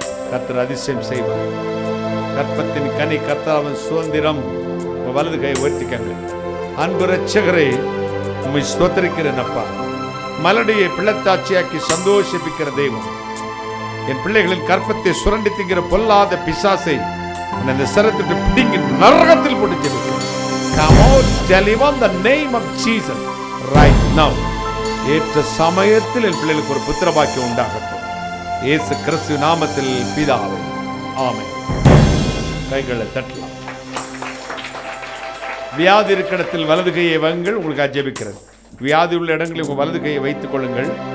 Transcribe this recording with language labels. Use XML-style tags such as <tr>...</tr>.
<ta>கர்த்தர் அதிசயம் செய்வார். கற்பத்தின் கனி கர்த்தரின் சுதந்திரம். வலது கையை உயர்த்திக்கங்க. அன்பு ரட்சகரே, உம்மை ஸ்தோத்திரிக்கிறேன் அப்பா. மலடியை பிள்ளைத்தாட்சியாக்கி சந்தோஷிப்பிக்கிற தெய்வம், என் பிள்ளைகளின் கற்பத்தை சுரண்டி திங்கிற பொல்லாத பிசாசை அந்த சரத்துக்கு பிடிங்கி நரகத்தில் போட்டு ஜெபிக்கிறேன்.</ta> <en>Come out, deliver in the name of Jesus right now.</en> <ta>ஏற்ற சமயத்தில் என் பிள்ளைகளுக்கு ஒரு புத்திர பாக்கியம் உண்டாகட்டும். இயேசு கிறிஸ்து நாமத்தில் பிதாவே, ஆமென். கைகளை தட்டலாம். வியாதி இருக்கிற இடத்தில் வலது கையை வைங்கள். உங்களுக்கு ஜெபிக்கிறேன். வியாதி உள்ள இடங்களில் உங்கள் வலது கையை வைத்துக் கொள்ளுங்கள்.</ta>